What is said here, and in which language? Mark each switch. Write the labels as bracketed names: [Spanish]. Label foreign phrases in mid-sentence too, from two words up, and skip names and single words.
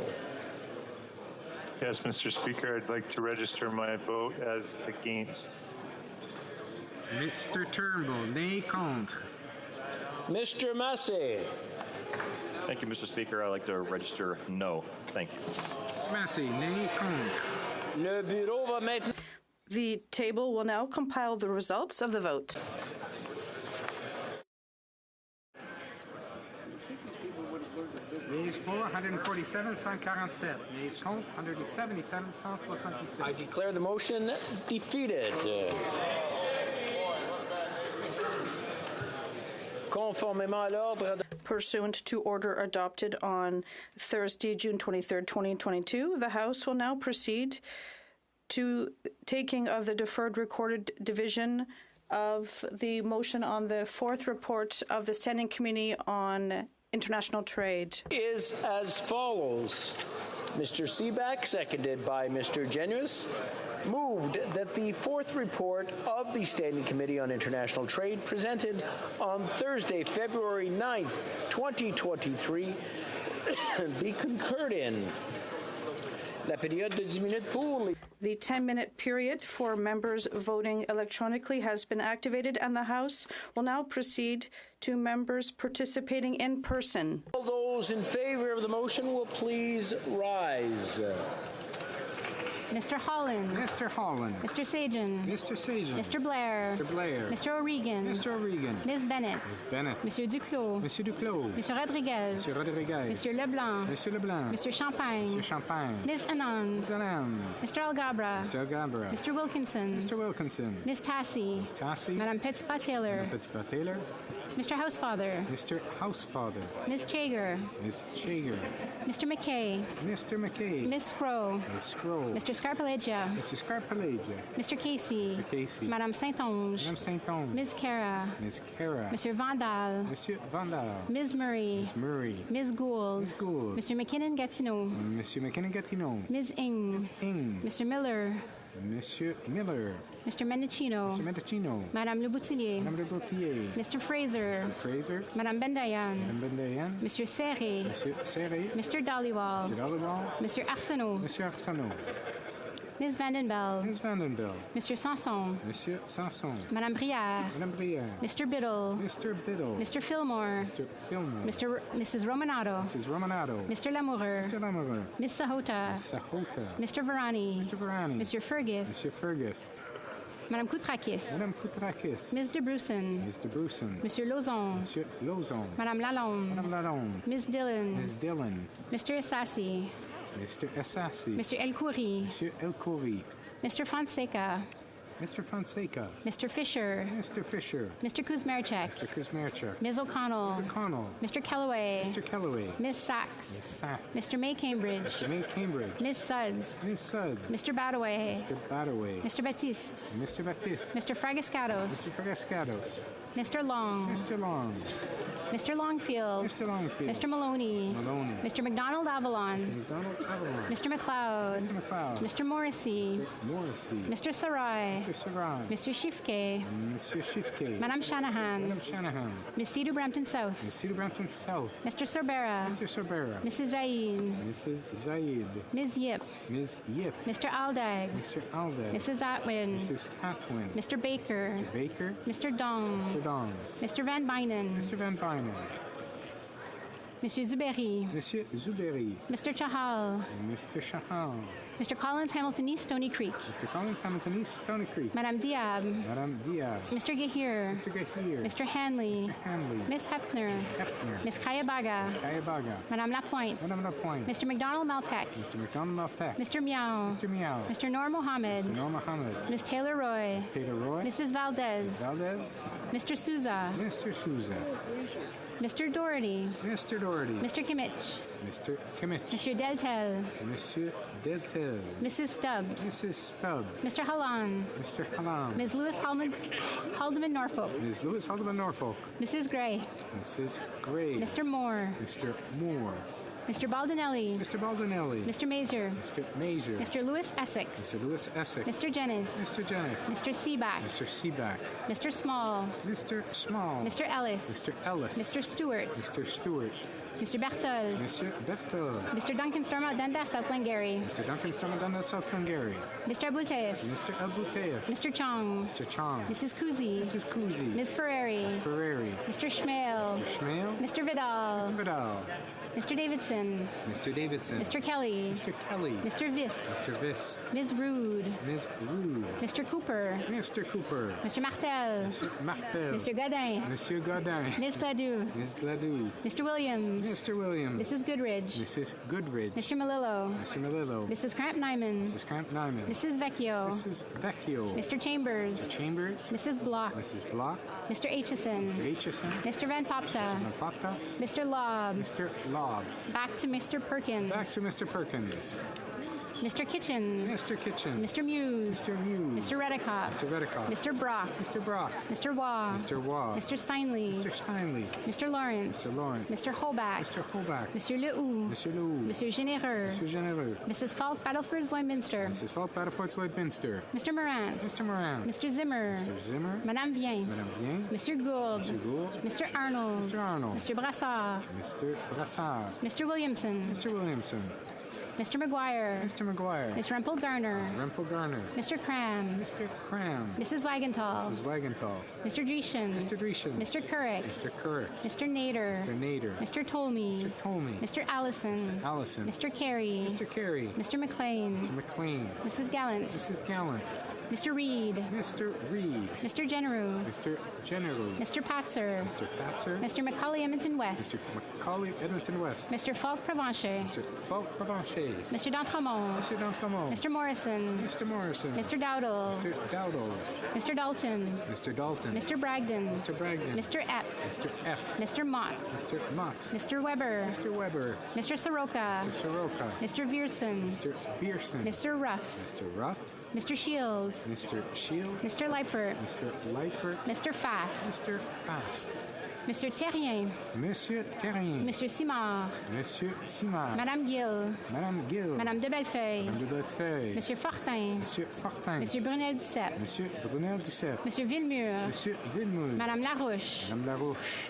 [English] Yes, Mr. Speaker, I'd like to register my vote as against. Mr. Turnbull, nay contre. Mr. Massey. Thank you, Mr. Speaker. I'd like to register no. Thank you. Massey, nay contre. [French] Le bureau va maintenant. [English] The table will now compile the results of the vote. Yeas for 147, 147. Yeas contre 177, 177. I declare the motion defeated. [French] Conformément à l'ordre. [English] Pursuant to order adopted on Thursday, June 23, 2022, the House will now proceed to taking of the deferred recorded division of the motion on the fourth report of the Standing Committee on International Trade. Is as follows. Mr. Seebeck, seconded by Mr. Genuis, moved that the fourth report of the Standing Committee on International Trade presented on Thursday, February 9th, 2023, be concurred in. [French] La période de 10 minutes pour. [English] The 10-minute period for members voting electronically has been activated, and the House will now proceed to members participating in person. All those in favor of the motion will please rise. Mr. Holland. Mr. Holland. Mr. Sajan. Mr. Sajan. Mr. Blair. Mr. Blair. Mr. O'Regan. Mr. O'Regan. Ms. Bennett. Ms. Bennett. Monsieur Duclos. Monsieur Duclos. Monsieur Rodriguez. Monsieur Rodriguez. Monsieur Leblanc. Monsieur Leblanc. Monsieur Champagne. Monsieur Champagne. Ms. Anand. Ms. Anand. Mr. Algabra. Mr. Algabra. Mr. Wilkinson. Mr. Wilkinson. Ms. Tassi. Ms. Tassi. Madame Petitpas-Taylor. Madame Petitpas-Taylor. Mr. Housefather. Mr. Housefather. Ms. Chager. Ms. Chager. Mr. McKay. Mr. McKay. Ms. Scrow. Ms. Scrow. Mr. Scarpalegia. Mr. Scarpalegia. Mr. Casey. Mr. Casey. Madame Saint-Onge. Madame Saint-Onge. Ms. Cara. Ms. Cara. Monsieur Vandal. Monsieur Vandal. Ms. Murray. Ms. Murray. Ms. Gould. Ms. Gould. Mr. McKinnon-Gatineau. Monsieur McKinnon-Gatineau. Ms. Ing. Ms. Ing. Mr. Miller. Monsieur Miller. Mr. Mendocino. Mr. Mendocino. Madame Le Boutillier. Madame Le Boutillier. Mr. Fraser. Mr. Fraser. Madame Bendayan. Madame Bendayan. Monsieur Serré. Monsieur Serré. Mr. Dhaliwal. Mr. Dhaliwal. Monsieur Arsenault. Monsieur Arsenault. Ms. Vandenbell. Ms. Vandenbell. Mr. Sanson. Monsieur Sanson. Madame Brière. Madame Brière. Mr. Biddle. Mr. Biddle. Mr. Fillmore. Mr. Fillmore. Mrs. Romanato. Mrs. Romanato. Mr. Lamoureux. Mr. Lamoureux. Ms. Sahota. Ms. Sahota. Mr. Varani. Mr. Varani. Mr. Fergus. Mr. Fergus. Madame Koutrakis. Madame Koutrakis. Ms. De Brussen. Ms. De Brussen. Monsieur Lauzon. Monsieur Lauzon. Madame Lalonde. Madame Lalonde. Ms. Dillon. Ms. Dillon. Mr. Assassi. Mr. Assassi. Monsieur El Khoury. Monsieur El Khoury. Mr. Fonseca. Mr. Fonseca. Mr. Fisher. Mr. Fisher. Mr. Kuzmerchek. Mr. Kuzmerchek. Ms. O'Connell. Ms. O'Connell. Mr. Kellaway. Mr. Kellaway. Ms. Sachs. Ms. Sachs. Mr. May Cambridge. Mr. May Cambridge. Ms. Suds. Ms. Suds. Mr. Badaway. Mr. Badaway. Mr. Baptiste. Mr. Baptiste. Mr. Fragascados. Mr. Fragascados. Mr. Long. Mr. Long. Mr. Longfield. Mr. Longfield. Mr. Maloney. Maloney. Mr. McDonald Avalon. McDonald Avalon. Mr. McLeod. Mr. McLeod. Mr. Morrissey. Mr. Morrissey. Mr. Sarai. Mr. Sarai. Mr. Shifke. Mr. Shifke. Madame Shanahan. Madame Shanahan. Ms. Cedar Brampton South. Ms. Cedar Brampton South. Mr. Sorbera. Mr. Sorbera. Mrs. Zaid. Mrs. Zaid. Ms. Yip. Ms. Yip. Mr. Aldag. Mr. Aldag. Mrs. Atwin. Mrs. Atwin. Mr. Baker. Mr. Baker. Mr. Dong. Mr. Dong. Mr. Van Bynen. Mr. Van Bynen. Monsieur Zuberi. Monsieur Zuberi. Mr. Chahal. Mr. Chahal. Mr. Collins Hamilton East Stony Creek. Mr. Collins Hamilton East Stony Creek. Madame Diab. Madame Diab. Mr. Gahir. Mr. Gahir. Mr. Hanley. Mr. Hanley. Miss Hefner. Hefner. Miss Kayabaga. Kayabaga. Madame Lapointe. Madame Lapointe. Mr. McDonald Malpeck. Mr. McDonald Malpeck. Mr. Meow. Mr. Meow. Mr. Noor Mohammed. Mr. Noor Mohammed. Miss Taylor Roy. Miss Taylor Roy. Mrs. Valdez. Ms. Valdez. Mr. Souza. Mr. Souza. Mr. Doherty. Mr. Doherty. Mr. Kimmich. Mr. Kimmich. Monsieur Deltel. Monsieur Deltel. Mrs. Stubbs. Mrs. Stubbs. Mr. Hallan. Mr. Hallam. Ms. Lewis Haldeman Norfolk. Ms. Lewis Haldeman Norfolk. Mrs. Gray. Mrs. Gray. Mr. Moore. Mr. Moore. Mr. Baldinelli. Mr. Baldinelli. Mr. Mazer. Mr. Mazer. Mr. Lewis Essex. Mr. Lewis Essex. Mr. Jennis. Mr. Jennis. Mr. Seaback. Mr. Seaback. Mr. Small. Mr. Small. Mr. Ellis. Mr. Ellis. Mr. Stewart. Mr. Stewart. Mr. Bertol. Mr. Bertol. Mr. Duncan Stormont Dundas, South Glengarry. Mr. Duncan Stormadana, South Glengarry. Mr. Abouteif. Mr. Abouteif. Mr. Chong. Mr. Chong. Mrs. Kuzi. Mrs. Kuzi. Ms. Ferrari. Ferrari. Mr. Schmale. Mr. Schmale. Mr. Vidal. Mr. Vidal. Mr. Davidson. Mr. Davidson. Mr. Kelly. Mr. Kelly. Mr. Viss. Mr. Viss. Ms. Rude. Ms. Rude. Mr. Cooper. Mr. Cooper. Mr. Martel. Mr. Martel. Mr. Godin. Monsieur Godin. Ms. Gladue. Ms. Gladue. Mr. Williams. Mr. Williams. Mrs. Goodridge. Mrs. Goodridge. Mr. Melillo. Mr. Melillo. Mrs. Cramp-Nyman. Mrs. Cramp-Nyman. Mrs. Vecchio. Mrs. Vecchio. Mr. Chambers. Mr. Chambers. Mrs. Block. Mrs. Block. Mr. Aitchison. Mr. Aitchison. Mr. Van Popta. Mr. Van Popta. Mr. Lobb. Mr. Lobb. Back to Mr. Perkins. Back to Mr. Perkins. Mr. Kitchen. Mr. Kitchen. Mr. Muse. Mr. Muse. Mr. Reddicoff. Mr. Reddicoff. Mr. Brock. Mr. Brock. Mr. Waugh. Mr. Waugh. Mr. Steinley. Mr. Steinley. Mr. Lawrence. Mr. Lawrence. Mr. Holback. Mr. Holback. Mr. Lehoux. Mr. Lehoux. Monsieur Généreux. Monsieur Généreux. Mrs. Falk, Battlefords, Lloydminster. Mrs. Falk, Battlefords, Lloydminster. Mr. Morant. Mr. Morant. Mr. Zimmer. Mr. Zimmer. Madame Vien. Madame Vien. Monsieur Gould. Monsieur Gould. Mr. Arnold. Mr. Arnold. Mr. Brassard. Mr. Brassard. Mr. Williamson. Mr. Williamson. Mr. McGuire. Mr. McGuire. Ms. Rempel Garner. Rempel Garner. Mr. Cram. Mr. Cram. Mrs. Wagenthal. Mrs. Wagenthal. Mr. Dreeshen. Mr. Dreeshen. Mr. Couric. Mr. Couric. Mr. Nader. Mr. Nader. Mr. Tolmie. Mr. Tolmie. Mr. Allison. Allison. Mr. Carey. Mr. Carey. Mr. McLean. Mr. McLean. Mrs. Gallant. Mrs. Gallant. Mr. Reed. Mr. Reed. Mr. Genereux. Mr. General. Mr. Patzer. Mr. Fatzer. Mr. Macaulay Edmonton West. Mr. Macaulay Edmonton West. Mr. Falk Provencher. Mr. Falk Provencher. Mr. D'Entremont. Mr. D'Entremont. Mr. Morrison. Mr. Morrison. Mr. Dowdle. Mr. Dowdle. Mr. Dalton. Mr. Dalton. Mr. Bragdon. Mr. Bragdon. Mr. Epp. Mr. F. Mr. Mott. Mr. Mott. Mr. Weber. Mr. Weber. Mr. Soroka. Mr. Soroka. Mr. Vierson. Mr. Pearson. Mr. Ruff. Mr. Ruff. Mr. Shields. Mr. Shield. Mr. Leipert. Mr. Leipert. Mr. Fast. Mr. Fast. Monsieur Terrien. Monsieur Terrien. Monsieur Simard. Monsieur Simard. Madame Gill. Madame Gill. Madame de Bellefeuille. Madame de Bellefeuille. Monsieur Fortin. Monsieur Fortin. Monsieur Brunel Duceppe. Monsieur Brunel Duceppe. Monsieur Villemur. Monsieur Villemur. Madame Larouche. Madame Larouche.